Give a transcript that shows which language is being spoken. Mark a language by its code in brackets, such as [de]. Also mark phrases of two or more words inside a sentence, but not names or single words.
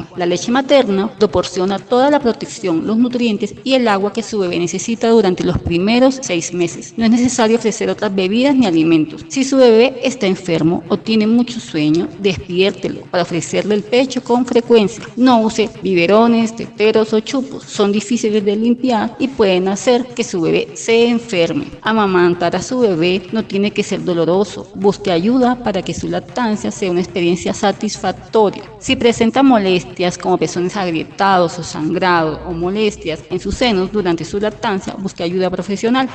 [es] La leche materna proporciona toda la protección, los nutrientes y el agua que su bebé necesita durante los primeros 6 meses. No es necesario ofrecer otras bebidas ni alimentos. Si su bebé está enfermo o tiene muchos sueño, despiértelo para ofrecerle el pecho con frecuencia. No use biberones, teteros o chupos. Son difíciles de limpiar y pueden hacer que su bebé se enferme. Amamantar a su bebé no tiene que ser doloroso. Busque ayuda para que su lactancia sea una experiencia satisfactoria. Si presenta molestias como pezones agrietados o sangrado o molestias en sus senos durante su lactancia, busque ayuda profesional.